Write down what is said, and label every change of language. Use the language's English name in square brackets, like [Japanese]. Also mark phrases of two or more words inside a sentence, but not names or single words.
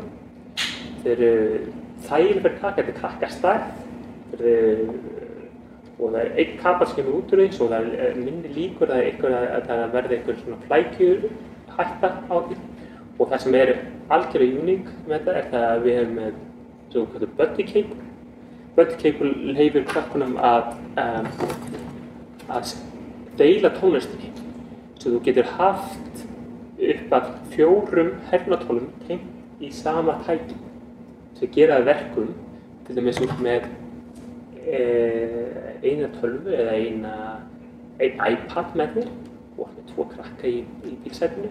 [Icelandic] Þeir eru þægileg fyrir krakka, þetta krakkastærð og það einn kapall sem kemur út úr því, svo það minni líkur að það verði einhver svona flækjuhætta á því. Og það sem algjörlega uník með þetta það að við hefum með svo kallað [English] buddy cable. Buddy cable [Icelandic] leyfir krakkunum að deila tónlistinni. Svo þú getur haft upp að 4 heyrnartólum tengt í sama tæki. Sem gera það verkum, til dæmis með eina tölvu eða einn iPad með þér og með 2 krakka í bílsætinu.